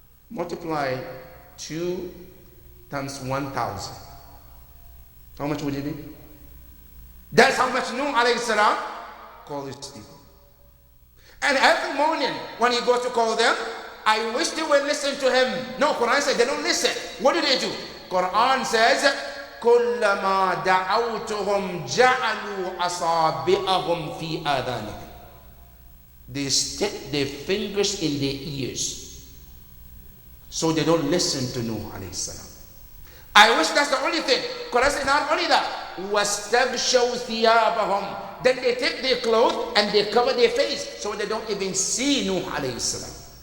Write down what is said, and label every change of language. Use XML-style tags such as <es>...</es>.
<en>Multiply 2 times 1,000. How much would it be? That's how much Nuh alayhi salam called his people. And every morning when he goes to call them, I wish they would listen to him. No, Quran said they don't listen. What do they do? Quran says,</en> <ar>كُلَّمَا دَعَوْتُهُمْ جَعَلُوا أَصَابِعَهُمْ فِي آذَانِهِمْ.</ar> <en>They stick their fingers in their ears. So they don't listen to Nuh alayhi salam. I wish that's the only thing. Quran said not only that.</en> <ar>وَاسْتَبْشَوْا ثِيَابَهُمْ.</ar> <en>Then they take their clothes and they cover their face so they don't even see Nuh alayhi salam.</en>